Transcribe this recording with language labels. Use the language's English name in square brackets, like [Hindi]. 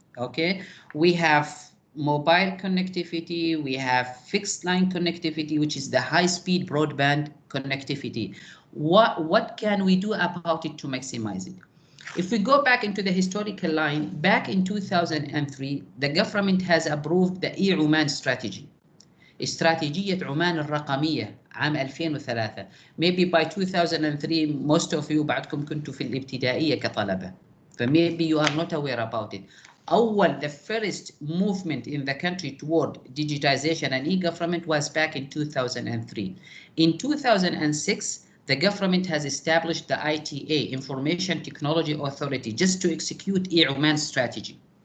[English] Okay, we have mobile connectivity, we have fixed line connectivity, which is the high-speed broadband connectivity. What can we do about it to maximize it? If we go back into the historical line, back in 2003, the government has approved the e-Oman strategy. [Arabic] استراتيجية عمان الرقمية عام 2003. [English] Maybe by 2003, most of you [Arabic] بعدكم كنتوا في الابتدائية كطلبة. [English] Maybe you are not aware about it. The first movement in the country toward digitization and e-government was back in 2003. In 2006, the government has established the ITA, Information Technology Authority, just to execute e-Oman strategy.